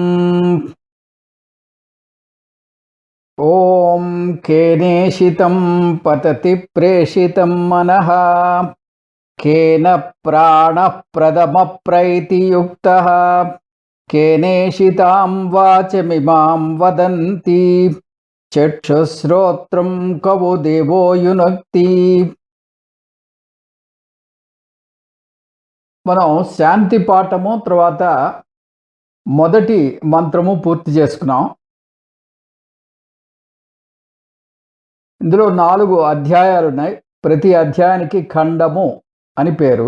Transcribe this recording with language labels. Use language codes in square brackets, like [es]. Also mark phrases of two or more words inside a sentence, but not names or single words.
[sa] ॐ केनेषितं पतति प्रेषितं मनः, केन प्राणः प्रथमप्रैतियुक्तः, केनेषितां वाचमिमां वदन्ति, चक्षुश्रोत्रं कवो देवो युनक्ति। [te] మనం శాంతి పాఠము తర్వాత మొదటి మంత్రము పూర్తి చేసుకున్నాం. ఇందులో 4 అధ్యాయాలు ఉన్నాయి. ప్రతి అధ్యాయానికి ఖండము అని పేరు.